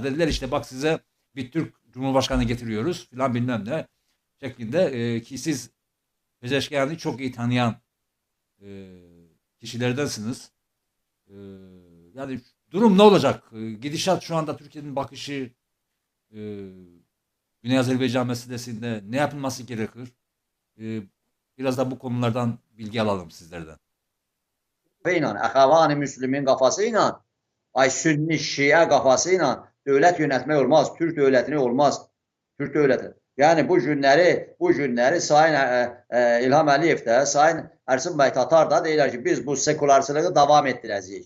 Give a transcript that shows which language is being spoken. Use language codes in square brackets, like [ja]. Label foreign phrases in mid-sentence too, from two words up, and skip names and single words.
[tr] Dediler işte bak size bir Türk Cumhurbaşkanı getiriyoruz filan bilmem ne şeklinde, ki siz Pezeşkiyan'ı çok iyi tanıyan kişilerdensiniz. Yani durum ne olacak? Gidişat şu anda, Türkiye'nin bakışı Güney Azerbaycan meselesinde ne yapılması gerekir? Biraz da bu konulardan bilgi alalım sizlerden. [az] ilə, Əxəvani Müslümin qafası ilə, ay Sünni Şiə qafası ilə dövlət yönətmək olmaz. Türk dövlətini olmaz. Türk dövləti. Yəni bu günləri Sayın İlham Əliyev də, Sayın Ərsin bəy Tatar da deyirlər ki, biz bu sekularçılığı davam etdirəcəyik.